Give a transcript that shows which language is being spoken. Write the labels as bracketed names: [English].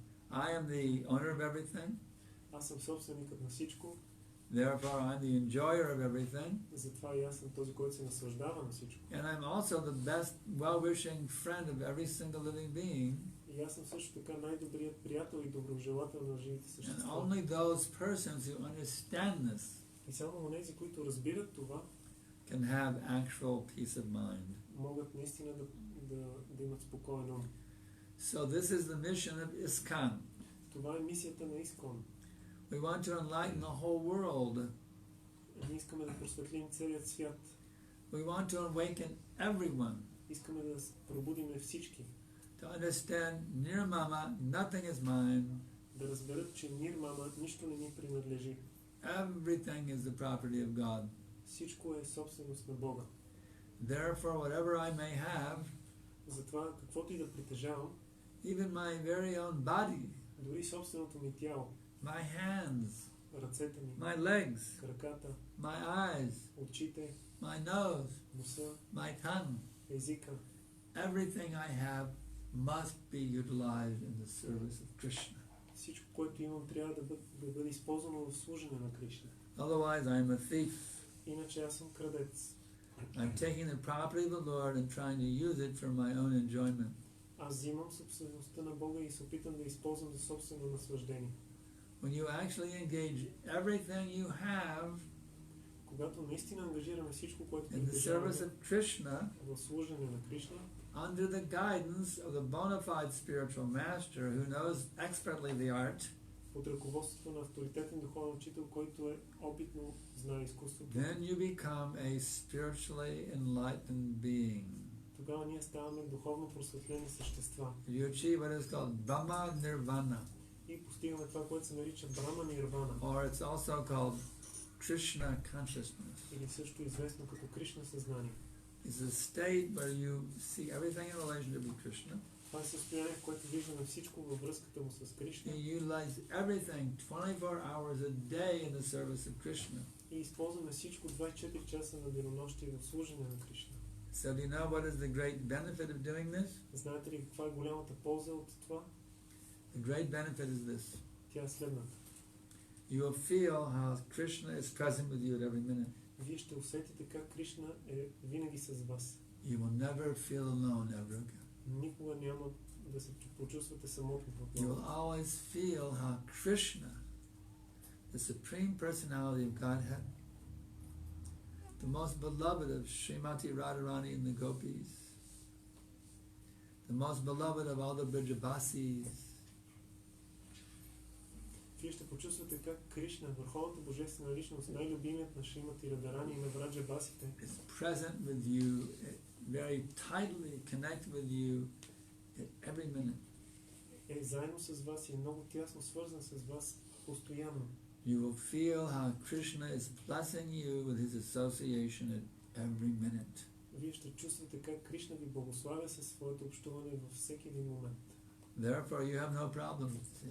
[English] I am the owner of everything. [Bulgarian] Аз съм собственикът на всичко. [English] Therefore, I'm the enjoyer of everything, [Bulgarian] Затова и аз съм този, който се наслаждава на всичко. [English] and I'm also the best, well-wishing friend of every single living being. [Bulgarian] И аз съм също така най-добрият приятел и доброжелател на живите [English] And [Bulgarian] същества. [English] only those persons who understand this [Bulgarian] И само онези, които разбират това, [English] can have actual peace of mind. [Bulgarian] могат наистина да имат спокоен ум. [English] So this is the mission of ISKCON. [Bulgarian] Това е мисията на Искон. [English] We want to enlighten the whole world. [Bulgarian] Ние искаме да просветлим целият свят. [English] We want to awaken everyone [Bulgarian] Искаме да пробудим всички. [English] to understand Nirmama, nothing is mine. [Bulgarian] Да разберат, че Нирмама нищо не ни принадлежи. [English] Everything is the property of God. [Bulgarian] Всичко е собственост на Бога. [English] Therefore, whatever I may have, [Bulgarian] Затова каквото и да притежавам, [English] even my very own body, [Bulgarian] дори собственото ми тяло, [English] my hands, [Bulgarian] ръцете ми, [English] my legs, [Bulgarian] краката, [English] my eyes, [Bulgarian] очите, [English] my nose, [Bulgarian] носа, [English] my tongue, [Bulgarian] езика, [English] everything I have must be utilized in the service of Krishna. [Bulgarian] всичко, което имам, трябва да бъде използвано в служене на Кришна. [English] Otherwise, I'm a thief. [Bulgarian] Иначе аз съм крадец. [English] I'm taking the property of the Lord and trying to use it for my own enjoyment. [Bulgarian] Аз взимам собствеността на Бога и се опитам да използвам за собствено наслаждение. [English] When you actually engage everything you have [Bulgarian] Когато наистина ангажираме всичко, което [English] in the [Bulgarian] притежаваме [English] service of Krishna, [Bulgarian] в служене на Кришна, [English] under the guidance of the bona fide spiritual master who knows expertly the art, [Bulgarian] под ръководството на авторитетен духовен учител, който е опитно знае изкуството, [English] then you become a spiritually enlightened being. [Bulgarian] тогава ние ставаме духовно просветлени същества [English] You achieve what is called Brahma Nirvana, [Bulgarian] и постигаме това, което се нарича Брама Нирвана, [English] or it's also called Krishna consciousness. [Bulgarian] или също известно като Кришна съзнание. [English] It's a state where you see everything in relationship with Krishna. [Bulgarian] Това е състояние, в което виждаме всичко във връзката му с Кришна [English] You utilize everything 24 hours a day in the service of Krishna. [Bulgarian] и използваме всичко 24 часа на денонощие в служене на Кришна. [English] So do you know what is the great benefit of doing this? [Bulgarian] Знаете ли каква е голямата полза от това? [English] The great benefit is this. [Bulgarian] Тя е следната. [English] You will feel how Krishna is present with you at every minute. [Bulgarian] Вие ще усетите как Кришна е винаги с вас. [English] You will never feel alone ever again. [Bulgarian] Никога няма да се почувствате самотно [English] You [Bulgarian] отново. [English] will always feel how Krishna, the Supreme Personality of Godhead, the most beloved of Srimati Radharani and the Gopis, the most beloved of all the Brijabasis, [Bulgarian] Вие ще почувствате как Кришна, върховната божествена личност, най-любимият на Шримати Радарани и на Браджа Басите, [English] is present with you, very tightly connected with you at every minute. [Bulgarian] е заедно с вас и е много тясно свързан с вас постоянно. [English] You will feel how Krishna is blessing you with his association at every minute. [Bulgarian] Вие ще чувствате как Кришна ви благославя със своето общуване във всеки един момент. [English] Therefore, you have no problems.